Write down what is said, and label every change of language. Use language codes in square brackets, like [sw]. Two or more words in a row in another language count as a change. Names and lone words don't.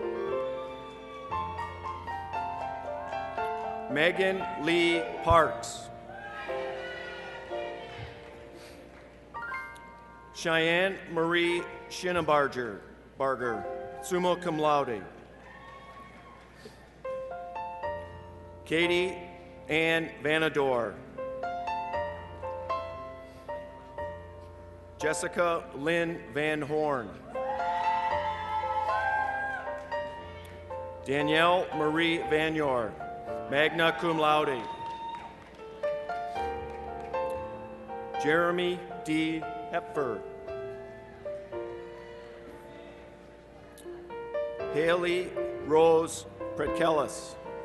[en] Megan Lee Parks. Cheyenne Marie Schinnebarger, [la] summa cum laude. [en] Katie Ann Vanador. Jessica Lynn Van Horn. Danielle Marie Vanyor, [la] magna cum laude. [en] Jeremy D. Hepfer. Haley Rose Pretkelis.